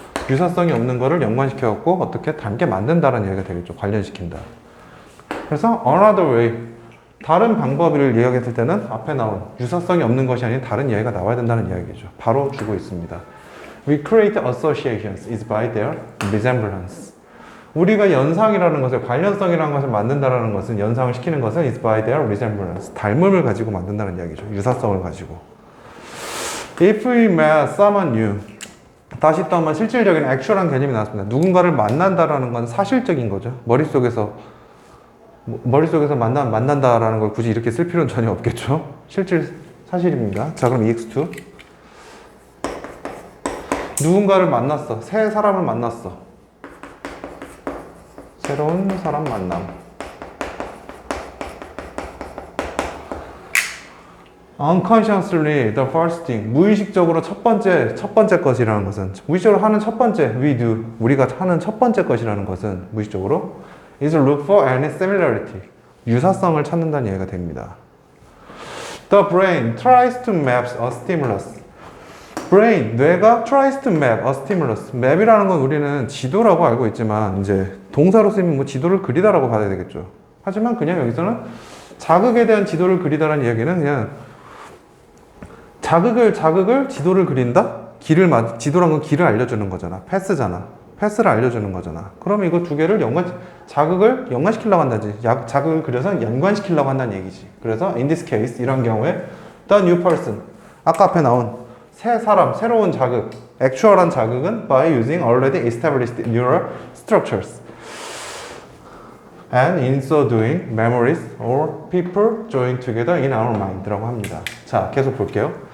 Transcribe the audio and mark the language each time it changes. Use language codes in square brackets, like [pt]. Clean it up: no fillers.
[ko] 유사성이 없는 거를 연관시켜갖고 어떻게 닮게 만든다는 얘기가 되겠죠. 관련시킨다. 그래서 [en] another way, [ko] 다른 방법을 이야기했을 때는 앞에 나온 유사성이 없는 것이 아닌 다른 이야기가 나와야 된다는 이야기죠. 바로 주고 있습니다. [en] We create associations is by their resemblance. [ko] 우리가 연상이라는 것을, 관련성이라는 것을 만든다는 것은, 연상을 시키는 것은 [en] is by their resemblance. [ko] 닮음을 가지고 만든다는 이야기죠. 유사성을 가지고. [en] If we met someone new. [ko] 다시 또 한번 실질적인 액츄얼한 개념이 나왔습니다. 누군가를 만난다라는 건 사실적인 거죠. 머릿속에서 만난다라는 걸 굳이 이렇게 쓸 필요는 전혀 없겠죠. 실질 사실입니다. 자, 그럼 EX2. 누군가를 만났어. 새 사람을 만났어. 새로운 사람 만남. [en] Unconsciously, the first thing. [ko] 무의식적으로 첫 번째 것이라는 것은, 무의식적으로 하는 첫 번째, [en] we do. [ko] 우리가 하는 첫 번째 것이라는 것은, 무의식적으로, [en] is look for any similarity. [ko] 유사성을 찾는다는 얘기가 됩니다. [en] The brain tries to map a stimulus. brain, [ko] 뇌가 [en] tries to map a stimulus. [ko] map이라는 건 우리는 지도라고 알고 있지만, 이제 동사로 쓰이면 뭐 지도를 그리다라고 봐야 되겠죠. 하지만 그냥 여기서는 자극에 대한 지도를 그리다라는 이야기는 그냥 자극을 지도를 그린다? 지도란 건 길을 알려주는 거잖아. 패스잖아. 패스를 알려주는 거잖아. 그러면 이거 두 개를 자극을 연관시키려고 한다지. 자극을 그려서 연관시키려고 한다는 얘기지. 그래서 [en] in this case, [ko] 이런 경우에 [en] the new person. [ko] 아까 앞에 나온 새 사람, 새로운 자극, 액츄얼한 자극은 [en] by using already established neural structures. And in so doing, memories or people join together in our mind라고 합니다. [ko] 자, 계속 볼게요.